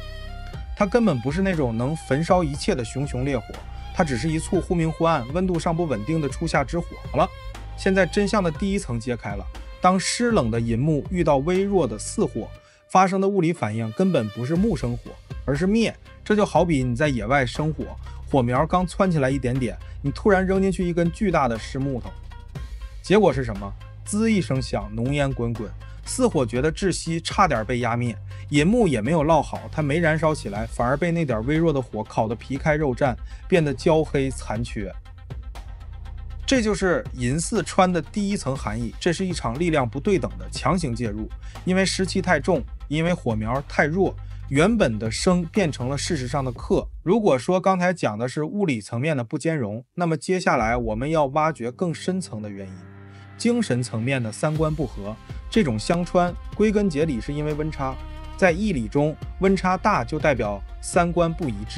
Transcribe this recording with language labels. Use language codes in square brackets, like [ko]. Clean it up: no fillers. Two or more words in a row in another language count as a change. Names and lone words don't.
[zh] 它根本不是那種能焚燒一切的熊熊烈火，它只是一簇忽明忽暗、溫度尚不穩定的初夏之火。好了，現在真相的第一層揭開了。當濕冷的寅木遇到微弱的巳火，發生的物理反應根本不是木生火，而是滅。這就好比你在野外生火，火苗剛竄起來一點點，你突然扔進去一根巨大的濕木頭，結果是什麼？滋一聲響，濃煙滾滾。巳火覺得窒息，差點被壓滅。寅木也沒有烙好，它沒燃燒起來，反而被那點微弱的火烤得皮開肉綻，變得焦黑殘缺。這就是寅巳穿的第一層含義，這是一場力量不對等的強行介入，因為湿氣太重，因為火苗太弱，原本的生变成了事實上的克。如果說刚才講的是物理層面的不兼容，那麼接下來我們要挖掘更深層的原因，精神層面的三觀不合。這種相穿歸根結底是因為溫差，在義理中溫差大就代表三觀不一致。